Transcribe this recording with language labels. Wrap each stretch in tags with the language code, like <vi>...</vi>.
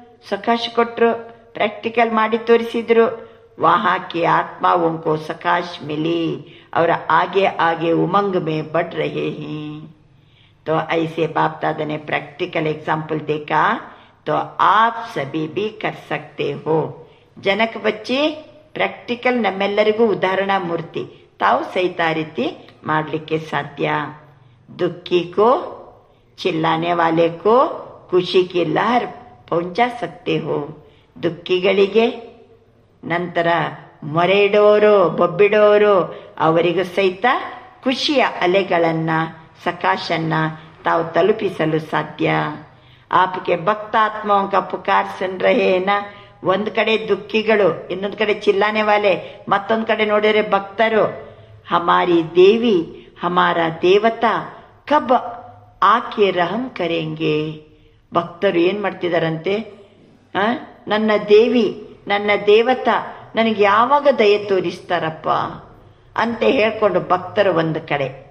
<kn>ಸಕಾಶ ಕೊಟ್ಟರು, ಪ್ರಾಕ್ಟಿಕಲ್ ಮಾಡಿ ತೋರಿಸಿದ್ರು.</kn> <hi>वहाँ की आत्माओं को सकाश मिली और आगे आगे उमंग में बढ़ रहे हैं. तो ऐसे बाप दादा ने प्रैक्टिकल एग्जाम्पल देखा, तो आप सभी भी कर सकते हो. जनक बच्चे</hi> <kn>ಪ್ರಾಕ್ಟಿಕಲ್ ನಮ್ಮೆಲ್ಲರಿಗೂ ಉದಾಹರಣಾ ಮೂರ್ತಿ. ತಾವು ಸಹಿತ ರೀತಿ ಮಾಡಲಿಕ್ಕೆ ಸಾಧ್ಯ.</kn> <hi>दुखी को चिल्लाने वाले को खुशी की लहर पहुंचा सकते हो.</hi> <kn>ದುಃಖಿಗಳಿಗೆ, ನಂತರ ಮೊರೆ ಇಡೋರು ಬೊಬ್ಬಿಡೋರು ಅವರಿಗೂ ಸಹಿತ ಖುಷಿಯ ಅಲೆಗಳನ್ನ ಸಕಾಶನ್ನ ತಾವು ತಲುಪಿಸಲು ಸಾಧ್ಯ.</kn> <hi>ಆಪ್ಗೆ ಭಕ್ತಾತ್ಮೋं का पुकार सुन रहे हैं ना.</hi> <kn>ಒಂದ್ ಕಡೆ ದುಃಖಿಗಳು, ಇನ್ನೊಂದ್ ಕಡೆ ಚಿಲ್ಲಾನೆ ವಾಲೆ, ಮತ್ತೊಂದ್ ಕಡೆ ನೋಡಿದ್ರೆ ಭಕ್ತರು.</kn> <hi>ಹಮಾರಿ ದೇವಿ ಹಮಾರ ದೇವತಾ ಕಬ್ ಆಕೆ ರಹಂ ಕರೆಂಗೆ.</hi> <kn>ಭಕ್ತರು ಏನ್ ಮಾಡ್ತಿದಾರಂತೆ, ನನ್ನ ದೇವಿ ನನ್ನ ದೇವತಾ ನನಗೆ ಯಾವಾಗ ದಯೆ ತೋರಿಸ್ತಾರಪ್ಪ ಅಂತ ಹೇಳ್ಕೊಂಡು ಭಕ್ತರು ಒಂದು ಕಡೆ.</kn>